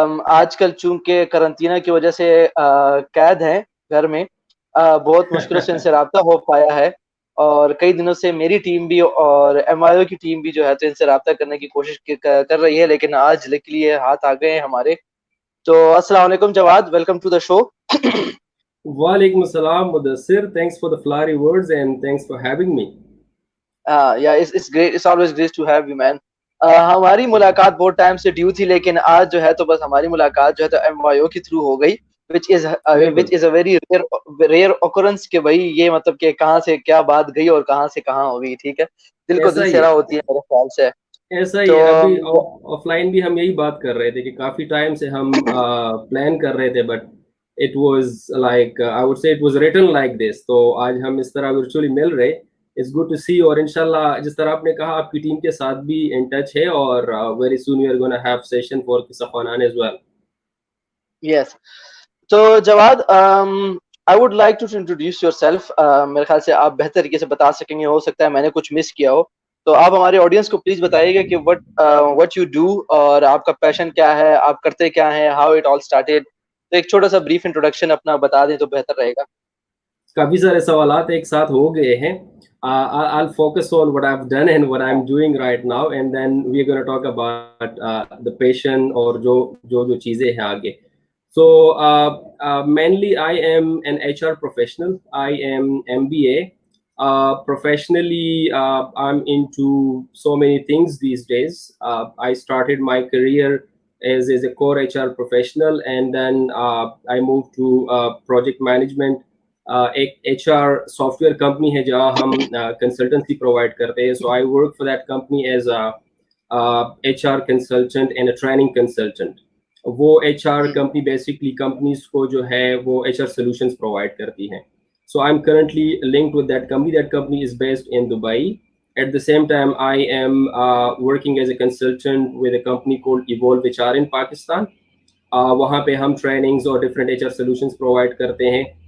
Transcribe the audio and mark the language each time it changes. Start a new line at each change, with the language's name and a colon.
Urdu: آج کل چونکہ قرنطینہ کی وجہ سے قید ہیں گھر میں, بہت مشکلوں سے ان سے رابطہ ہو پایا ہے اور کئی دنوں سے میری ٹیم بھی اور MYO کی ٹیم بھی جو ہے تو ان سے رابطہ کرنے کی کوشش کر رہی ہے, لیکن آج لکلی یہ ہاتھ آ گئے ہیں ہمارے. تو السلام علیکم جواد,
English: Welcome to the show. وعلیکم السلام Mudassir, thanks for the flowery words and thanks for having me. It's great, it's always great to have you man.
Urdu: ہماری ملاقات بہت ٹائم سے ڈیو تھی, لیکن آج جو ہے تو بس ہماری ملاقات جو ہے تو MYO کی تھرو ہو گئی,
English: which is a very rare occurrence
Urdu: کہ بھائی یہ مطلب کہ کہاں سے کیا بات گئی اور کہاں سے کہاں ہو گئی. ٹھیک ہے, دل کو دل سیرا ہوتی ہے میرے خیال سے. ایسا ہی ابھی آف لائن بھی ہم یہی بات کر رہے تھے کہ کافی ٹائم سے ہم پلان کر رہے تھے,
English: But it was like I would say it was written like this.
Urdu: تو آج ہم اس طرح ورچولی مل رہے,
English: It's good to see.
Urdu: اور انشاءاللہ جس طرح آپ نے کہا آپ کی ٹیم کے ساتھ بھی ان ٹچ ہے اور
English: Very soon you are gonna have session for Safwan as well. Yes, تو Jawad I would like to introduce yourself.
Urdu: میرے خیال سے آپ بہتر طریقے سے بتا سکیں گے, ہو سکتا ہے میں نے کچھ مس کیا ہو, تو آپ ہمارے آڈینس کو پلیز بتائیے گا کہ
English: what you do
Urdu: اور آپ کا پیشن کیا ہے, آپ کرتے کیا ہیں,
English: how it all started.
Urdu: تو ایک چھوٹا سا بریف انٹروڈکشن اپنا بتا دیں تو بہتر رہے گا. کافی سارے سوالات ایک ساتھ ہو گئے ہیں.
English: I'll focus on what I've done and what I'm doing right now, and then we're going to talk about the passion
Urdu: اور جو چیزیں ہیں آگے.
English: So mainly I am an HR professional. I am MBA. Professionally, I'm into so many things these days. I started my career as a core HR professional, and then I moved to project management.
Urdu: ایک HR soft where company ہے جہاں ہم consultancy provide کرتے ہیں.
English: So I work for that company as HR consultant and a training consultant.
Urdu: وہ HR company basically companies کو جو ہے وہ HR سولوشنز پرووائڈ کرتی ہیں.
English: So I am currently linked with that company. That company is based in Dubai. At the same time, I am working as a consultant with a company called Evolve HR in Pakistan.
Urdu: وہاں پہ ہم trainings اور different HR solutions provide کرتے ہیں.